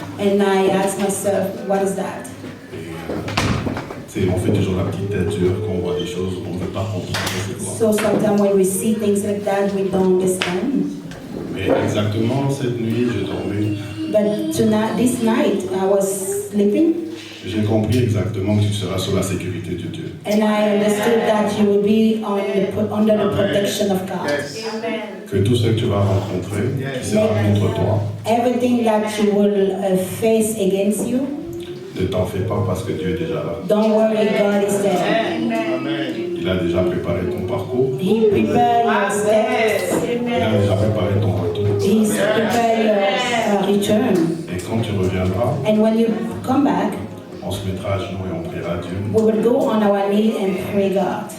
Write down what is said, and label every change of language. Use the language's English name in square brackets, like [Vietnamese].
[English] And I asked myself, what is that? [French] Et on fait toujours la petite tête dure quand on voit des choses, on ne veut pas comprendre c'est quoi. [English] So sometimes when we see things like that, we don't understand. [French] Mais exactement cette nuit, je dormais. [English] But tonight, this night, I was sleeping [French] J'ai compris exactement que tu seras sous la sécurité de Dieu. [English] and I understood that you will be under the protection of God. [French] Que tout ce que tu vas rencontrer, qui sera contre toi, [English] Everything that you will face against you, [French] ne t'en fais pas parce que Dieu est déjà là. [English] don't worry, God is there. [French] Il a déjà préparé ton parcours, [English] He prepared your steps. [French] il a déjà préparé ton retour. [English] He's prepared your return. [French] Et quand tu reviendras, [English] And when you come back, [French] on se mettra à genoux et on priera Dieu [English] we will go on our knees and pray God